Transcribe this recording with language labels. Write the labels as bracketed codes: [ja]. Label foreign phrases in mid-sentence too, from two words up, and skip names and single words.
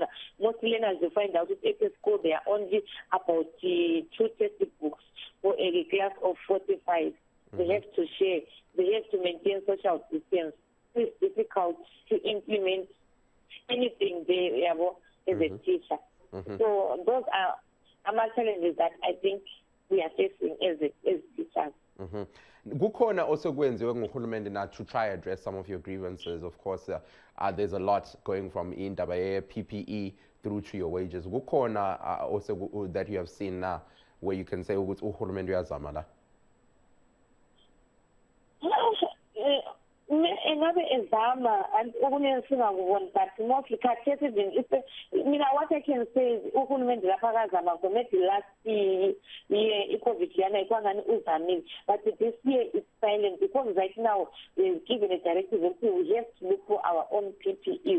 [en] Most learners will find out that at school there are only about 2 textbooks for a class of 45. They have to share. They have to maintain social distance. It's difficult to implement anything there as a teacher. So those are challenges that I think we are facing as teachers. Kukhona also [nd] kwenziwe nguhulumende na [en] to try address some of your grievances. Of course, there's a lot going from indaba PPE through to your wages. Kukhona also that you have seen now where you can say [nd] ukuthi uhulumende uyazama la. [en] Another example, and but mostly what I can say is maybe last year but this year it's silent because right now we're given a directive that we have to look for our own PPEs.